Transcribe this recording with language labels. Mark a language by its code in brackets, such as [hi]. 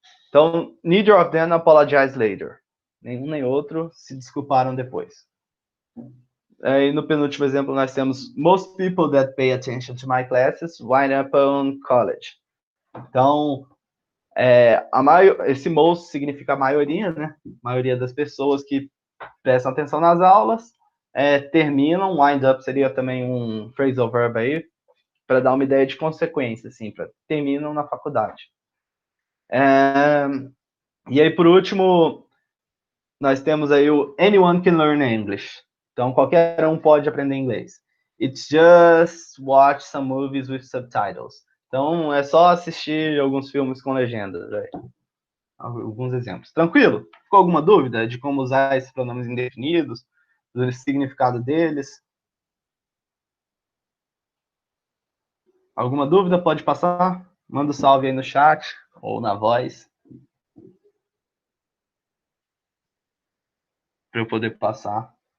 [en] Então, neither of them apologize later. [pt] Nenhum nem outro se desculparam depois. E no penúltimo exemplo nós temos [en] most people that pay attention to my classes wind up on college. Então, [pt] Esse most significa a maioria, né? A maioria das pessoas que prestam atenção nas aulas terminam. Wind up seria também um phrasal verb aí, para dar uma ideia de consequência, assim, terminam na faculdade. E aí, por último, nós temos aí o [en] anyone can learn English. [pt] Então, qualquer um pode aprender inglês. [en] It's just watch some movies with subtitles. [pt] Então, é só assistir alguns filmes com legendas. Alguns exemplos. Tranquilo? Ficou alguma dúvida de como usar esses pronomes indefinidos, do significado deles? Alguma dúvida? Pode passar? Manda um salve aí no chat ou na voz, para eu poder passar.